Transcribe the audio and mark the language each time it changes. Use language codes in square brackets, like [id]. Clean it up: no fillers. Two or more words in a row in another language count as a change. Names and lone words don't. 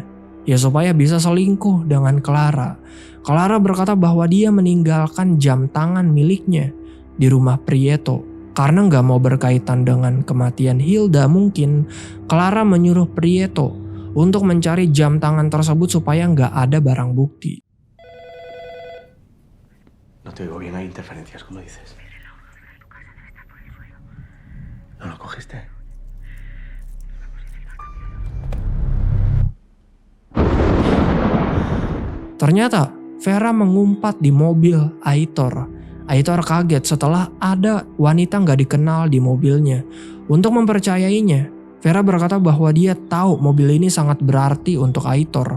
[id] Ya supaya bisa selingkuh dengan Clara. Clara berkata bahwa dia meninggalkan jam tangan miliknya di rumah Prieto. Karena gak mau berkaitan dengan kematian Hilda mungkin, Clara menyuruh Prieto untuk mencari jam tangan tersebut supaya gak ada barang bukti. [es] No te oigo bien, hay interferencias, ¿cómo dices? ¿No lo cogiste? [id] Ternyata Vera mengumpat di mobil Aitor. Aitor kaget setelah ada wanita gak dikenal di mobilnya. Untuk mempercayainya, Vera berkata bahwa dia tahu mobil ini sangat berarti untuk Aitor.